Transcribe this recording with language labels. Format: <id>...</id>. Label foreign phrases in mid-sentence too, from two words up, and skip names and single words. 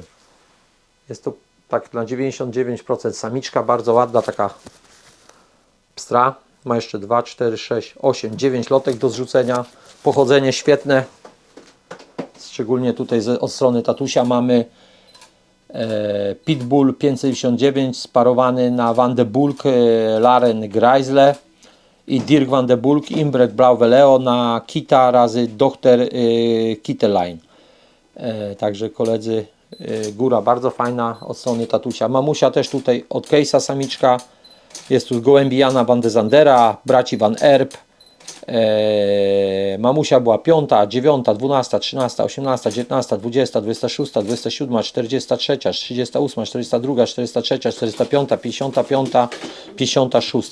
<pl>Jest to tak na 99% samiczka, bardzo ładna, taka pstra. Ma jeszcze 2, 4, 6, 8, 9 lotek do zrzucenia. Pochodzenie świetne. Szczególnie tutaj od strony tatusia mamy Pitbull 599 sparowany na Van de Bulk Laren Greisle i Dirk Van de Bulk Imbrek Blauwe Leo na Kita razy Dr. Kitteline. Także koledzy, góra bardzo fajna od strony tatusia. Mamusia też tutaj od Case'a samiczka. Jest tu gołębijana Van de Zandera, braci Van Erp. Mamusia była 5, 9, 12, 13, 18, 19, 20, 26, 27, 43, 38, 42, 43, 45, 55, 56.</pl>